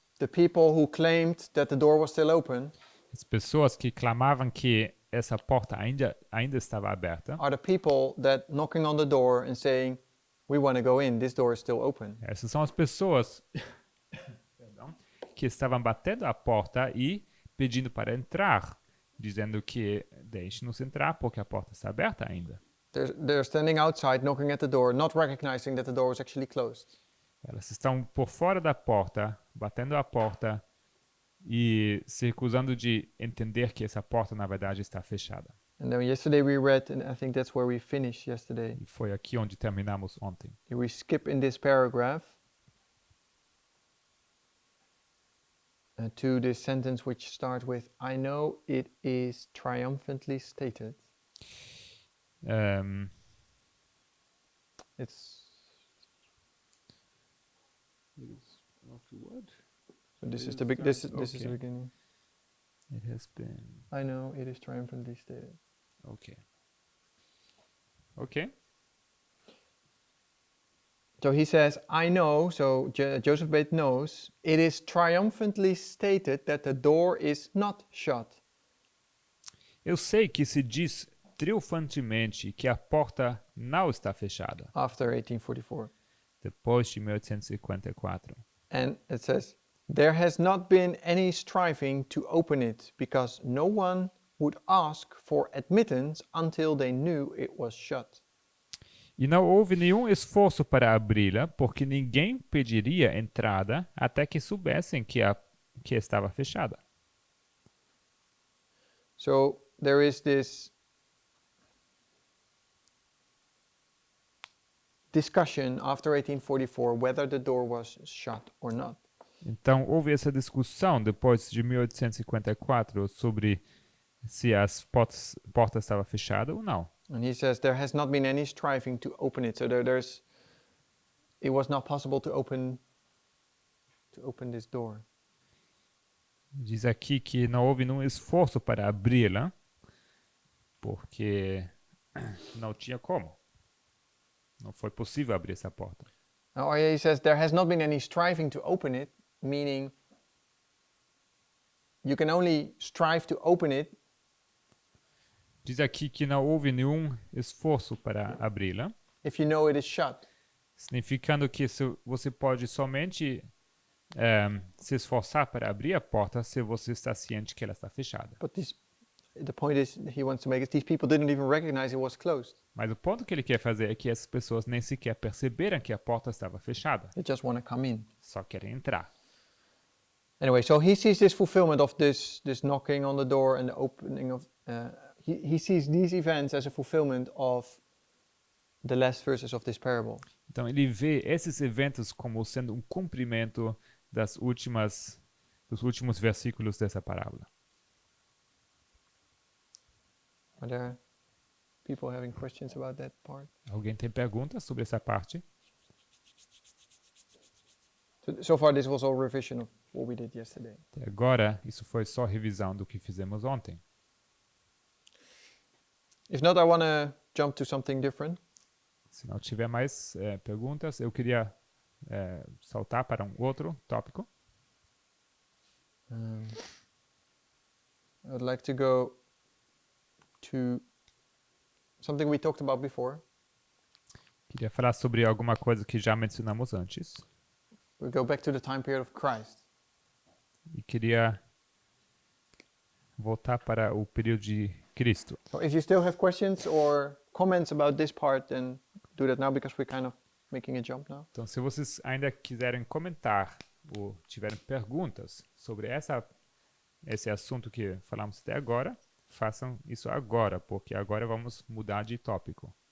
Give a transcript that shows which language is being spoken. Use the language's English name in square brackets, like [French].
[English] The people who claimed that the door was still open [Portuguese] As pessoas que clamavam que essa porta ainda estava aberta. [English] are the people that knocking on the door and saying, we want to go in, this door is still open. [Portuguese] Essas são as pessoas que estavam batendo a porta e pedindo para entrar, dizendo que deixe-nos entrar porque a porta está aberta ainda. [English] They're standing outside knocking at the door, not recognizing that the door was actually closed. [Portuguese] Elas estão por fora da porta, batendo a porta e se recusando de entender que essa porta na verdade está fechada. [English] And then yesterday we read, and I think that's where we finished yesterday. [Portuguese] E foi aqui onde terminamos ontem. [English] We skip in this paragraph to this sentence which starts with, I know it is triumphantly stated. It's so this is the big. This is the beginning. It has been. I know it is triumphantly stated. Okay. Okay. So he says, I know. So Joseph Bates knows it is triumphantly stated that the door is not shut. [Portuguese] Eu sei que se diz triunfantemente que a porta não está fechada. [English] After 1844. [Portuguese] Depois de 1854. [English] And it says, there has not been any striving to open it, because no one would ask for admittance until they knew it was shut. [Portuguese] E não houve nenhum esforço para abri-la, porque ninguém pediria entrada até que soubessem que estava fechada. [English] So there is this discussion after 1844 whether the door was shut or not. [Portuguese] Então, houve essa discussão depois de 1854 sobre se as portas estavam fechadas ou não. [English] And he says there has not been any striving to open it. So it was not possible to open this door. [Portuguese] Diz aqui que não houve nenhum esforço para abri-la, porque não tinha como. Não foi possível abrir essa porta. [English] Now he says there has not been any striving to open it, meaning you can only strive to open it [Portuguese] Diz aqui que não houve nenhum esforço para abri-la, [English] if you know it is shut. [Portuguese] significando que você pode somente se esforçar para abrir a porta se você está ciente que ela está fechada. [English] But the point is he wants to make is these people didn't even recognize it was closed. [Portuguese] Mas o ponto que ele quer fazer é que essas pessoas nem sequer perceberam que a porta estava fechada. [English] They just want to come in. [Portuguese] Só querem entrar. [English] Anyway, so he sees this fulfillment of this knocking on the door and the opening of he sees these events as a fulfillment of the last verses of this parable. [Portuguese] Então ele vê esses eventos como sendo um cumprimento das últimas os últimos versículos dessa parábola. [English] Are there people having questions about that part? [Portuguese] Alguém tem perguntas sobre essa parte? [English] So far, this was all revision of what we did yesterday. [Portuguese] Até agora, isso foi só revisão do que fizemos ontem. [English] If not, I want to jump to something different. [Portuguese] Se não tiver mais perguntas, eu queria saltar para um outro tópico. [English] I would like to go to something we talked about before. [Portuguese] Queria falar sobre alguma coisa que já mencionamos antes. [English] We go back to the time period of Christ. [Portuguese] E queria voltar para o período de Cristo. [English] So if you still have questions or comments about this part, then do that now because we're kind of making a jump now. [Portuguese] Então, se vocês ainda quiserem comentar ou tiverem perguntas sobre esse assunto que falamos até agora, façam isso agora, porque agora vamos mudar de tópico.